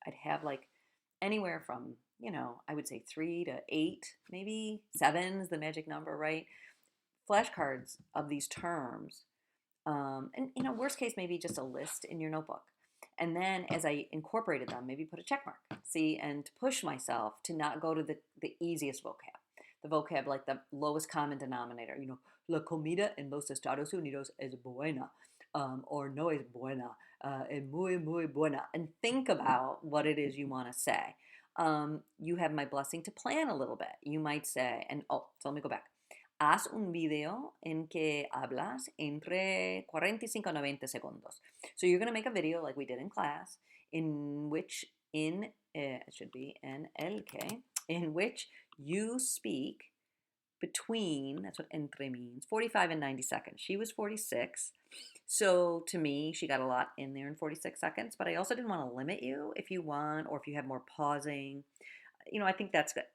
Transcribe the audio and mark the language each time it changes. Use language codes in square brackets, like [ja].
[en] I'd have like anywhere from, I would say 3 to 8, maybe 7 is the magic number, right? Flashcards of these terms. And, worst case, maybe just a list in your notebook. And then as I incorporated them, maybe put a check mark, and to push myself to not go to the easiest vocab. The vocab, like the lowest common denominator, [es] la comida en los Estados Unidos es buena, or no es buena, es muy, muy buena. [en] And think about what it is you want to say. You have my blessing to plan a little bit. You might say, so let me go back. [es] Haz un video en que hablas entre 45 a 90 segundos. [en] So you're going to make a video like we did in class, in which it should be [es] en el que, [en] in which you speak between, that's what [es] entre [en] means, 45 and 90 seconds. She was 46. So to me, she got a lot in there in 46 seconds, but I also didn't want to limit you if you want, or if you have more pausing. I think that's good.